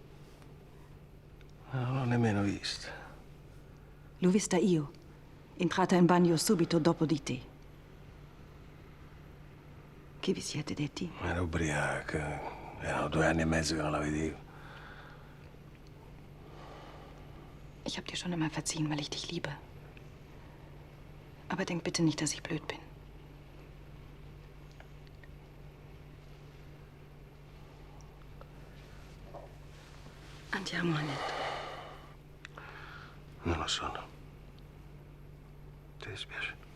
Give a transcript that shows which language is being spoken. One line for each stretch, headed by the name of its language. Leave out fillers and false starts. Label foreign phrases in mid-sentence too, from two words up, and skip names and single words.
Italian: Non l'ho nemmeno vista. L'ho vista io, entrata in bagno subito dopo di te. Che vi siete detti? Era ubriaca. Erano 2 anni e mezzo che non la vedevo.
German: Ich habe dir schon immer verziehen, weil ich dich liebe. Aber denk bitte nicht, dass ich blöd bin.
Italian: Andiamo, Annette. Non lo so. Ti dispiace?